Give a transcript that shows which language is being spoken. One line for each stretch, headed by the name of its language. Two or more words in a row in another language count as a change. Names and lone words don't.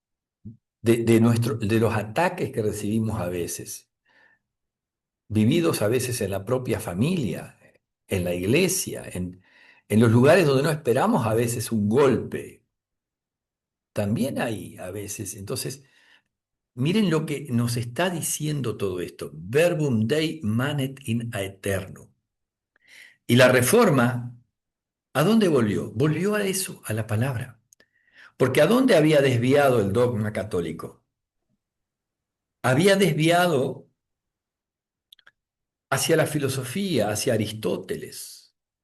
Spanish: De los ataques que recibimos a veces, vividos a veces en la propia familia, en la iglesia, en los lugares donde no esperamos a veces un golpe. También hay a veces. Entonces, miren lo que nos está diciendo todo esto.
Latin: Verbum Dei manet in aeterno.
Spanish: Y la reforma, ¿a dónde volvió? Volvió a eso, a la palabra. Porque ¿a dónde había desviado el dogma católico? Había desviado hacia la filosofía, hacia Aristóteles.